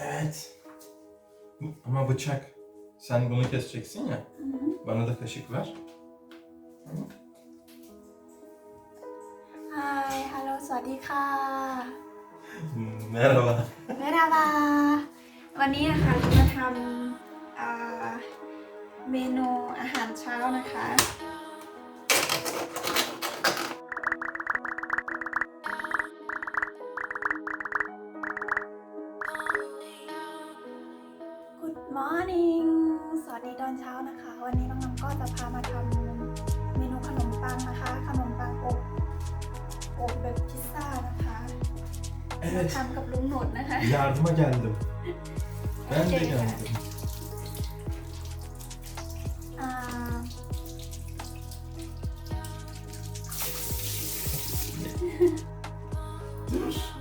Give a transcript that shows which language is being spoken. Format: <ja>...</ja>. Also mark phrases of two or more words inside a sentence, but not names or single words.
<tr>Evet. Ama bıçak. Sen bunu keseceksin ya. Bana da kaşık ver. Tamam.</tr> <th>ฮัลโหลสวัสดีค่ะ</th> <tr>Merhaba.</tr> <th>Merhaba วันนี้นะคะจะมาทำเมนูอาหารเช้านะคะ</th> <en>Good morning</en> <th>สวัสดีตอนเช้านะคะ วันนี้น้องๆก็จะพามาทำเมนูขนมปังนะคะ ขนมปังอบแบบพิซซ่านะคะ</th> <tr>Evet.</tr> <th>ทำกับลุงหนวดนะคะ</th> <tr>Yardıma geldim. Ben de geldim. อ่า Dur.</tr>